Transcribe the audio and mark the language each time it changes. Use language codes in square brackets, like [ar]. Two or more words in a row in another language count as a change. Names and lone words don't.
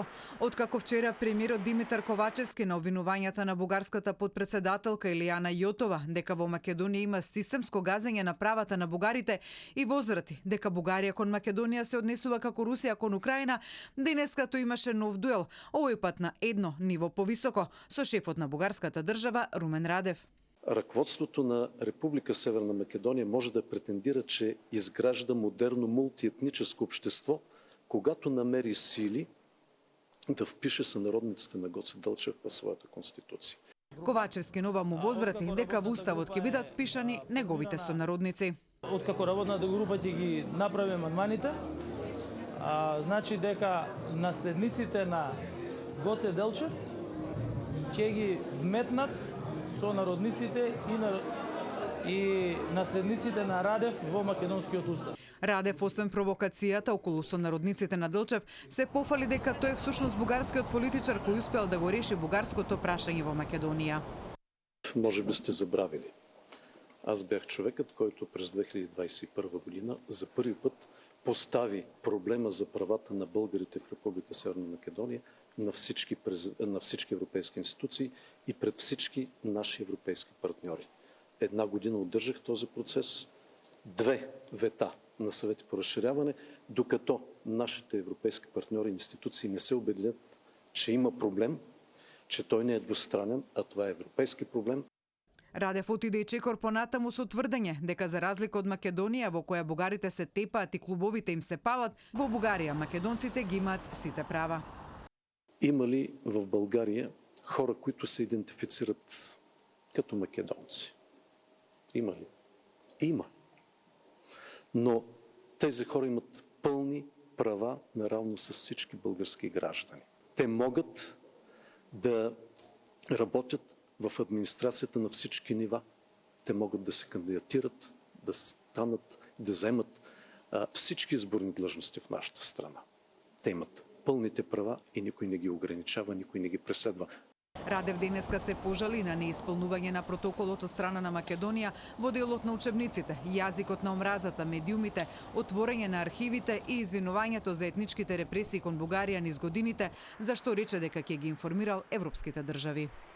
[mk] Откако вчера премиерот Димитар Ковачевски на обвинувањата на бугарската подпредседателка Илијана Јотова дека во Македонија има системско газење на правата на бугарите и возврати дека Бугарија кон Македонија се однесува како Русија кон Украина, денеска тој имаше нов дуел, овој пат на едно ниво повисоко, со шефот на бугарската држава Румен Радев. [bg] Ръководството на Република Северна Македония може да претендира, че изгражда модерно мултиетническо общество, когато намери сили да впише сънародниците на Гоце Делчев в своята конституция. [mk] Ковачевски нова му возврати дека во уставот ќе бидат впишани неговите сонародници. Откако работната група ќе ги направи амандманите, значи дека наследниците на Гоце Делчев ќе ги вметнат сонародниците и наследниците на Радев во македонскиот устав. Радев, освен провокацијата околу сонародниците на Делчев, се пофали дека тој е всушност бугарскиот политичар кој успел да го реши бугарското прашање во Македонија. [bg] Може би сте забравили. Аз бях човекът, който през 2021 година за първи път постави проблема за правата на българите в Република Северна Македония на всички европейски институции и пред всички наши европейски партньори. 1 година удържах този процес, 2 вета на съвети по разширяване, докато нашите европейски партньори и институции не се убедят, че има проблем, че той не е двустранен, а това е европейски проблем. [mk] Радев отиде и чекор понатаму со тврдење дека за разлика од Македонија во која бугарите се тепаат и клубовите им се палат, во Бугарија македонците ги имаат сите права. [bg] Има ли в България хора, които се идентифицират като македонци? Има ли? Има. Но тези хора имат пълни права наравно с всички български граждани. Те могат да работят в администрацията на всички нива. Те могат да се кандидатират, да станат, да вземат всички изборни длъжности в нашата страна. Те имат пълните права и никой не ги ограничава, никой не ги преследва. [mk] Радев денеска се пожали на неисполнување на протоколот од страна на Македонија во делот на учебниците, јазикот на омразата, медиумите, отворање на архивите и извинувањето за етничките репресии кон Бугарија низ годините, за што рече дека ќе ги информирал европските држави.